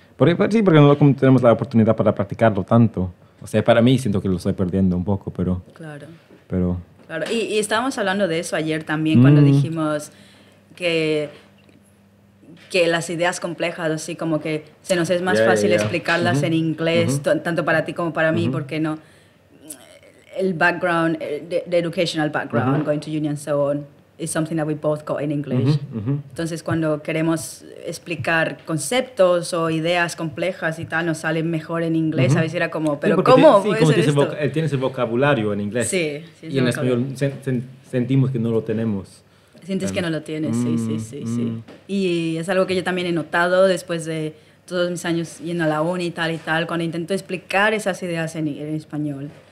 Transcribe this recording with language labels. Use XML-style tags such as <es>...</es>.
<es>Porque no tenemos la oportunidad para practicarlo tanto. O sea, para mí siento que lo estoy perdiendo un poco, pero... Claro. Claro. Y estábamos hablando de eso ayer también, cuando dijimos que las ideas complejas, así como que se nos es más fácil explicarlas en inglés, tanto para ti como para mí, porque no...</es> <en>El background, the educational background, going to uni and so on, is something that we both got in English.</en> <es>Entonces, cuando queremos explicar conceptos o ideas complejas y tal, nos salen mejor en inglés. A veces era como, ¿pero cómo puede ser esto? Tienes el vocabulario en inglés. Sí. Y en español sentimos que no lo tenemos. Sientes que no lo tienes, sí. Y es algo que yo también he notado después de todos mis años yendo a la uni y tal, cuando intento explicar esas ideas en español.</es>